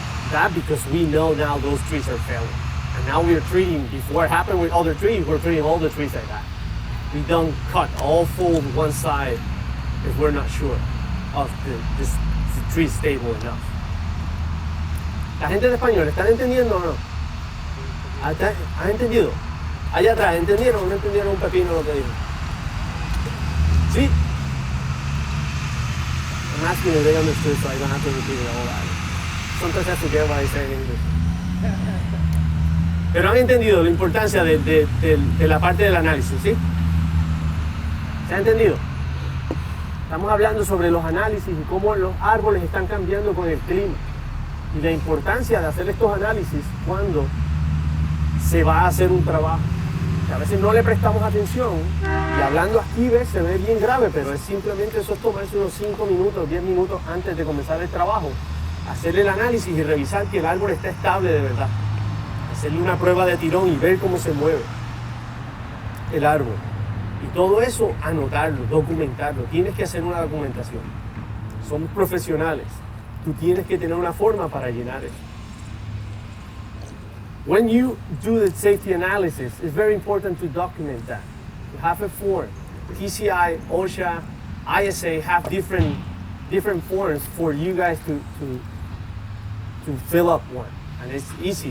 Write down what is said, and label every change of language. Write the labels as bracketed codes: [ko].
[en] That because we know now those trees are failing. And now we're treating, before it happened with other trees, we're treating all the trees like that. We don't cut all full one side if we're not sure of this tree stable enough. [es] La gente de español, ¿están entendiendo o no? ¿Han entendido? Allá atrás, ¿entendieron o no entendieron un pepino lo que dijo? ¿Sí? [en] I'm asking if they understood so I don't have to repeat it all that. Sometimes I forget what I say in English. [es] Pero han entendido la importancia de la parte del análisis, ¿sí? ¿Se ha entendido? Estamos hablando sobre los análisis y cómo los árboles están cambiando con el clima y la importancia de hacer estos análisis cuando se va a hacer un trabajo. Que a veces no le prestamos atención y hablando aquí se ve bien grave, pero es simplemente eso, es tomarse unos 5 minutos, 10 minutos antes de comenzar el trabajo, hacerle el análisis y revisar que el árbol está estable de verdad. Hacerle una prueba de tirón y ver cómo se mueve el árbol. Y todo eso, anotarlo, documentarlo. Tienes que hacer una documentación. Somos profesionales. Tú tienes que tener una forma para llenar eso. [en] When you do the safety analysis, it's very important to document that. You have a form. TCI, OSHA, ISA have different forms for you guys to fill up one. And it's easy.